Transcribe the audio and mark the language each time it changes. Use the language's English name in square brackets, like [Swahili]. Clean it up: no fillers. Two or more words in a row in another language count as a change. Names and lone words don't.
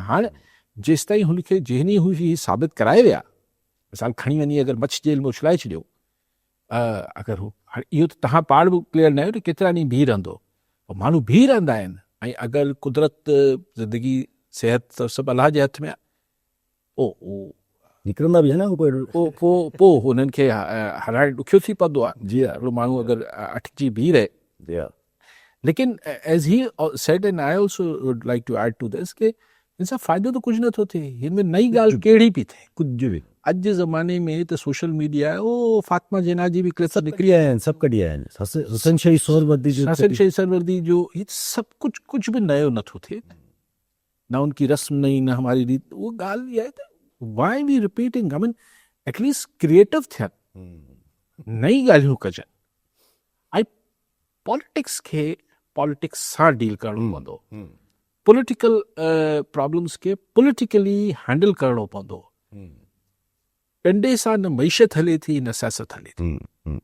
[Sindhi] हाणे जेसिताईं हुनखे जंहिं ॾींहुं हू साबित कराए विया, मिसाल खणी वञी अगरि मछ जेल में उछलाए छॾियो, अगरि हू हाणे इहो त तव्हां पाण बि क्लियर न आहियो त केतिरा ॾींहं बीह रहंदो, माण्हू बीह रहंदा आहिनि। ऐं अगरि कुदरत ज़िंदगी सिहत सभु अलाह जे हथ में आहे, निकिरंदा बि आहिनि पोइ हुननि खे हराइण ॾुखियो थी पवंदो आहे। जी हिकिड़ो माण्हू अगरि अटकी बीह रहे। [English] लेकिन as he said and I also would like to add to this, के हिन सां फ़ाइदो त कुझु नथो थिए। [Sindhi] हिन में नई ॻाल्हि कहिड़ी बि थिए, कुझु बि अॼु जे ज़माने में त [English] social media [Sindhi] आहे। फातिमा जिना जी बि क्लिप निकिरी आया आहिनि, सभु कढी आया आहिनि। हसन शही सरवर्दी जो ही सभु कुझु बि नयो नथो थिए, [Urdu] نہ اُن کی رسم نئی، نہ ہماری ریت. [Sindhi] वो ॻाल्हि इहा आहे त [English] why be repeating, I mean at least creative [Sindhi] थियनि, नई ॻाल्हियूं कजनि। ऐं पॉलिटिक्स खे पॉलिटिक्स सां डील करणो पवंदो, [English] political problems [Sindhi] खे [English] politically handle [Sindhi] करणो पवंदो। डंडे सां न मईशत हले थी, न सियासत हले थी।